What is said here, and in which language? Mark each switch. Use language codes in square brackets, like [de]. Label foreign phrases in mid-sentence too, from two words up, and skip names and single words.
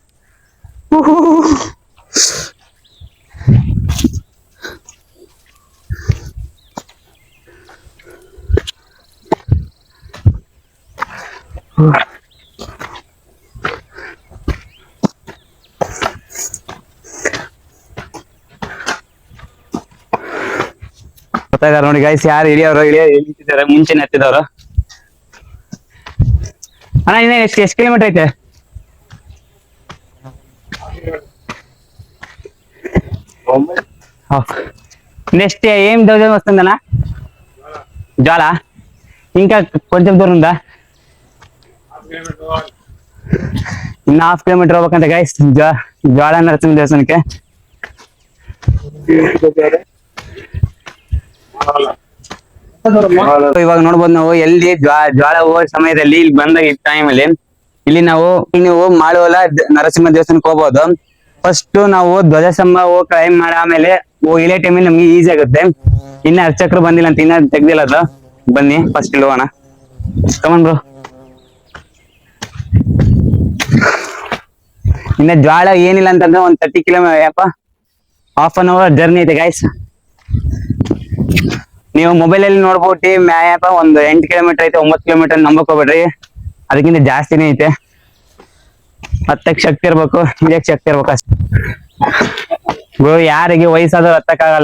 [kn] ಗೊತ್ತಾಗ ನೋಡಿ ಗೈಸ್, ಯಾರು ನಿಂತಿದ್ದಾರೆ, ಮುಂಚೆನೆ ಹತ್ತಿದವರು. ಅಣ್ಣ ಇನ್ನ ಎಷ್ಟು ಕಿಲೋಮೀಟರ್ ಐತೆ? [te] నెక్స్ట్ ఏం దూరం వస్తుందన్నా? జ్వాల ఇంకా కొంచెం దూరం ఉందా? [kn] ಇನ್ನು 1/2 ಕಿಲೋಮೀಟರ್ ಹೋಗ್ಬೇಕಂತ ಗೈಸ್ ಜ್ವಾಲ ನರಸಿಂಹ ದೇವಸ್ಥಾನಕ್ಕೆ. ಇವಾಗ ನೋಡ್ಬೋದು ನಾವು ಎಲ್ಲಿ ಜ್ವಾಲ ಹೋಗೋ ಸಮಯದಲ್ಲಿ ಇಲ್ಲಿ ಬಂದಾಗ ಈ ಟೈಮಲ್ಲಿ ಇಲ್ಲಿ ನೀವು ಮಾಳುವಲ ನರಸಿಂಹ ದೇವಸ್ಥಾನಕ್ಕೆ ಹೋಗ್ಬೋದು. ಫಸ್ಟ್ ನಾವು ಧ್ವಜಸ್ತಂಭ ಹೋಗಿ ಕ್ಲೈಮ್ ಮಾಡಿ ಆಮೇಲೆ ಇಲ್ಲೇ ಟೈಮಲ್ಲಿ ನಮ್ಗೆ ಈಸಿ ಆಗುತ್ತೆ. ಇನ್ನ ಅರ್ಚಕರು ಬಂದಿಲ್ಲ ಅಂತ ಇನ್ನ ತೆಗ್ದಿಲ್ಲ ಅದು. ಬನ್ನಿ ಫಸ್ಟ್ ಇಲ್ಲಿ ಹೋಗೋಣ. [en] come on bro. [kn] ಇನ್ನ ಜ್ವಾಳ ಏನಿಲ್ಲ ಅಂತಂದ್ರೆ ಒಂದ್ 30 ಕಿಲೋಮೀಟರ್ [en] half an hour [kn] ಜರ್ನಿ ಐತೆ ಗೈಸ್. ನೀವು ಮೊಬೈಲ್ ಅಲ್ಲಿ ನೋಡ್ಬಿಟ್ಟು ಮ್ಯಾಪ್ ಒಂದು 8 ಕಿಲೋಮೀಟರ್ ಐತೆ, 9 ಕಿಲೋಮೀಟರ್ ನಂಬಕ್ ಹೋಗ್ಬೇಡ್ರಿ, ಅದಕ್ಕಿಂತ ಜಾಸ್ತಿನೇ ಐತೆ. ಹತ್ತಕ್ಕೆ ಶಕ್ತಿ ಇರ್ಬೇಕು, ಇಳಿಯಕ್ ಶಕ್ತಿ ಇರ್ಬೇಕು ಅಷ್ಟೇ. ಯಾರಿಗೆ ವಯಸ್ಸಾದ್ರು ಹತ್ತಕ್ಕಾಗಲ್ಲ.